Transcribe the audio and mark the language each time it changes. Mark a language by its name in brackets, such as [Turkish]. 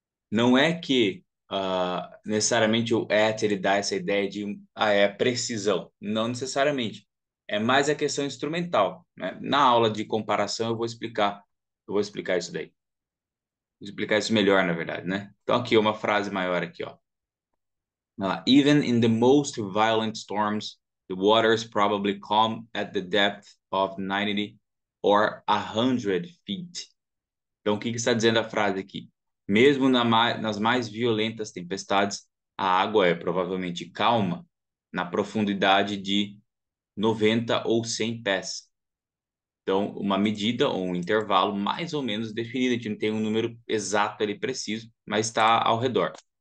[Portuguese] Não é que necessariamente o at ele dá essa ideia de precisão. Não necessariamente. É mais a questão instrumental, né? Na aula de comparação eu vou explicar isso daí. Vou explicar isso melhor, na verdade, né? Então aqui uma frase maior aqui, ó. [English] Even in the most violent storms, the waters probably come at the depth of 90 or 100 feet. [Portuguese] Então, o que que está dizendo a frase aqui? Mesmo nas mais violentas tempestades, a água é provavelmente calma na profundidade de 90 ou 100 pés. Então, uma medida ou um intervalo mais ou menos definido, a gente não tem um número exato ali preciso, mas está ao redor.